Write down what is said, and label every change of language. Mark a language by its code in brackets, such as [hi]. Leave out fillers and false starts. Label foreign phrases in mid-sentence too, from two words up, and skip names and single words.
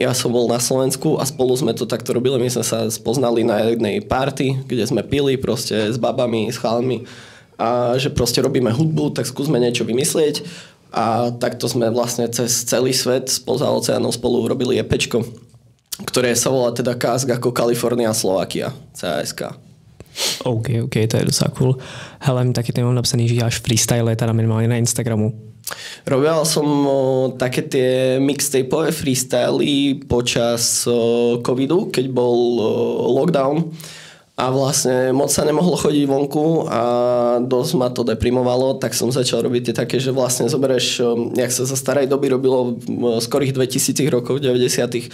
[sk] Ja som bol na Slovensku a spolu sme to takto robili. My sme sa spoznali na jednej party, kde sme pili proste s babami, s chalmi a že proste robíme hudbu, tak skúsme niečo vymyslieť. A takto sme vlastne cez celý svet spoza oceánov spolu urobili EPčko, ktoré sa volá teda Kask ako Kalifornia, Slovakia, CASK. [cs] OK, to je docela cool. Hele, taky tady mám napsaný, že děláš freestyle, teda minimálně na Instagramu. [sk] Robil som také tie mixtapeové freestyly počas covidu, keď bol lockdown. A vlastne moc sa nemohlo chodiť vonku a dosť ma to deprimovalo, tak som začal robiť tie také, že vlastne zoberieš, jak sa za starej doby robilo v skorých 2000 rokov, 90.